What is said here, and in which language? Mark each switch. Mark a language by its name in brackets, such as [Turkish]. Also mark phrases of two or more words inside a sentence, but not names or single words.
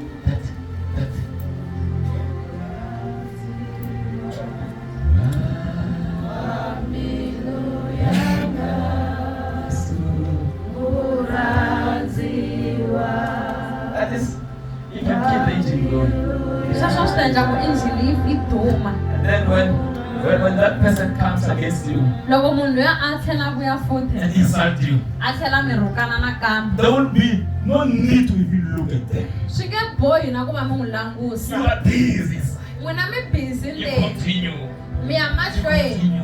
[English] That is, you can keep the engine going. [Tsonga] sweswo swi ta endla ku engine yi duma. [English] And then when that person comes against you [Tsonga] Loko munhu loyi a tlhela a vuya futhi [English] and insult you, [Tsonga] a tlhela mi rhukana nakambe, [English] there will be no need to even look at them. [Tsonga] swi nge bohi na ku va mi n'wi [English] You [Tsonga] langusa. [English] are busy inside. [Tsonga] N'wina mi busy [English] You [Tsonga] ndzeni, [English] continue. [Tsonga] mi ya [English] You [Tsonga] mahlweni, [English] continue.